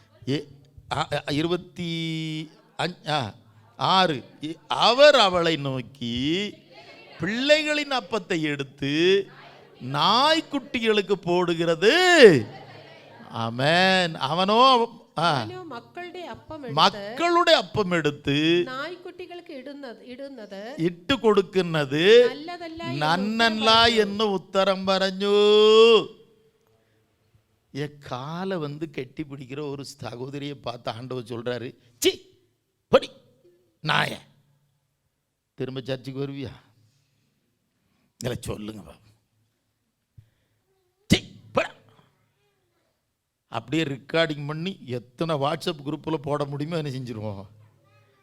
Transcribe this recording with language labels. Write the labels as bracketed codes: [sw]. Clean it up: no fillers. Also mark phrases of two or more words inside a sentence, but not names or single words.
[ta] 26. அவர் அவளை நோக்கி பிள்ளைகளின் அப்பத்தை எடுத்து நாய்க்குட்டிகளுக்கு போடுகிறது. ஆமென். அவனோ மக்களுடைய அப்பம் எடுத்து [ml] നായ്ക്കുട്ടികൾക്ക് ഇടുന്നത് ഇട്ട് കൊടുക്കുന്നത് നന്നല്ല എന്ന് ഉത്തരം പറഞ്ഞു. [ta] காலை வந்து கெட்டி பிடிக்கிற ஒரு சகோதரியை பார்த்து ஆண்டவர் சொல்றாரு, சி படி நாய, திரும்ப சர்ச்சுக்கு வருவியா? இல்லை சொல்லுங்க பாபு. அப்படியே ரெக்கார்டிங் பண்ணி எத்தனை வாட்ஸ்அப் குரூப்பில் போட முடியுமோ என்ன செஞ்சுருவோம்.